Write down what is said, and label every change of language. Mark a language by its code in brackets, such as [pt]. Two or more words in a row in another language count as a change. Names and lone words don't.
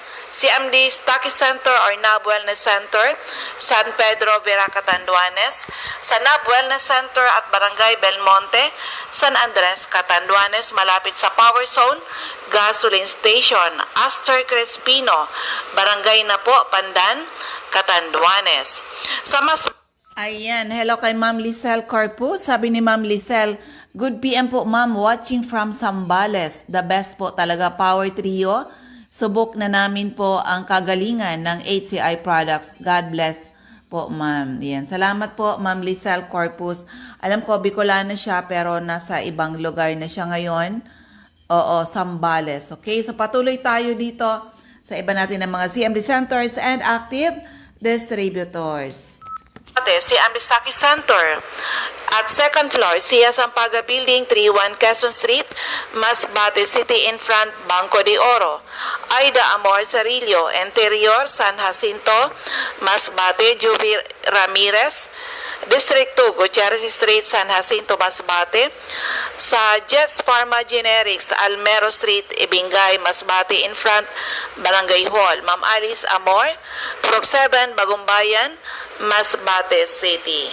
[tl] CMD Stocky Center or NAB Wellness Center, San Pedro, Vera Catanduanes, sa NAB Wellness Center at Barangay Belmonte, San Andres, Catanduanes, malapit sa Power Zone, Gasoline Station, Astor Crespino, Barangay Napo, Pandan, Catanduanes. Sa mas Ayan, hello kay Ma'am Lisel Corpus. Sabi ni Ma'am Lisel, [en] good PM [tl] po ma'am, [en] watching from Zambales. The best [tl] po talaga, Power Trio. Subok na namin po ang kagalingan ng HCI products. [en] God bless [tl] po ma'am. Yan. Salamat po Ma'am Lisel Corpus. Alam ko, Bicolana siya pero nasa ibang lugar na siya ngayon. Oo, Zambales. Okay, so patuloy tayo dito sa iba natin ng mga [en] CMD centers and active distributors. [tl] si Amistaki Center. At [en] second floor, [tl] Sia Sampaga Building, 31 Quezon Street, Masbate City [en] in front, [tl] Banco de Oro. Aida Amor Cerillo, Interior, San Jacinto, Masbate, Juby Ramirez, District 2, Gutierrez Street, San Jacinto, Masbate. Sa Jets Pharma Generics, Almero Street, Ibingay, Masbate [en] in front, [tl] Barangay Hall. Ma'am Alice Amor, Prop 7, Bagumbayan, Masbate City.